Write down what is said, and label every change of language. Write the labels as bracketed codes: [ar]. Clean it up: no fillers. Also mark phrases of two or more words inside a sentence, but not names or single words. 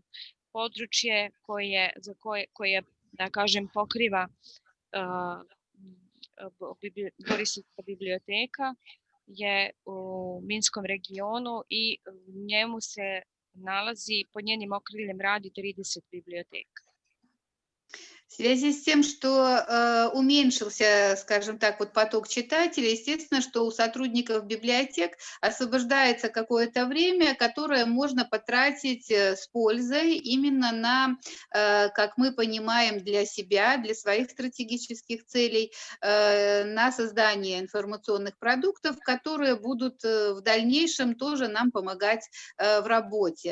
[sr] Područje koje da kažem, pokriva Borisovska biblioteka je u Minskom regionu i u njemu se nalazi, pod njenim okriljem radi 30 biblioteka. [ru] В связи с тем, что уменьшился, скажем так, вот поток читателей, естественно, что у сотрудников библиотек освобождается какое-то время, которое можно потратить с пользой именно на, как мы понимаем, для себя, для своих стратегических целей, на создание информационных продуктов, которые будут в дальнейшем тоже нам помогать в работе.